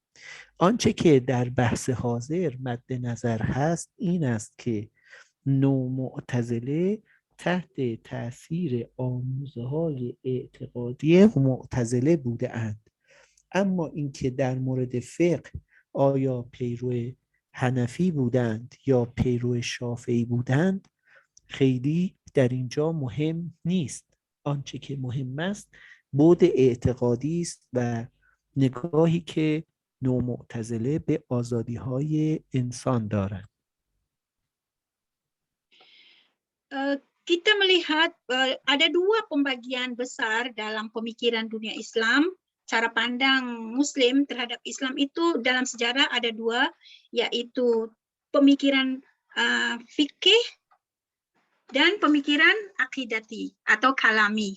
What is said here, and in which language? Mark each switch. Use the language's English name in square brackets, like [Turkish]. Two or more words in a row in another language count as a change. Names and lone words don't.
[Persian] آنچه که در بحث حاضر مد نظر هست این است که نومعتزله تحت تأثیر آموزه‌های اعتقادی معتزله بوده اند، اما اینکه در مورد فقه آیا پیرو حنفی بودند یا پیرو شافعی بودند خیلی در اینجا مهم نیست. آنچه که مهم است بود اعتقادی است و نگاهی که نومعتزله به آزادی‌های انسان دارند. [Indonesian] Kita melihat ada dua pembagian besar dalam pemikiran dunia Islam. Cara pandang Muslim terhadap Islam itu dalam sejarah ada dua, yaitu pemikiran fikih dan pemikiran akidati atau kalami.